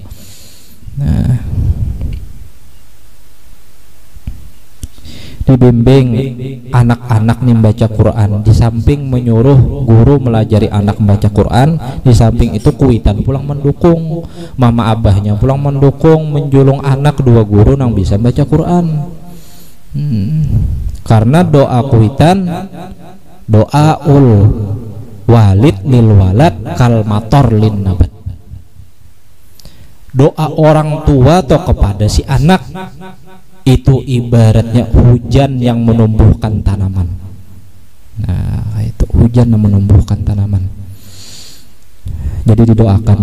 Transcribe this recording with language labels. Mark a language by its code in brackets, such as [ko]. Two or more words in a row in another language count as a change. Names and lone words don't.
[bjn] Nah, dibimbing anak-anak nih baca Quran, di samping menyuruh guru melajari anak membaca Quran, di samping itu kuitan pulang mendukung, mama abahnya pulang mendukung, menjulung anak 2 guru nang bisa baca Quran. Karena doa kuitan, [ar] doaul walid lil walad kal mator lin nabat. [bjn] Doa orang tua atau kepada si anak itu ibaratnya hujan yang menumbuhkan tanaman. Nah itu hujan yang menumbuhkan tanaman. Jadi didoakan.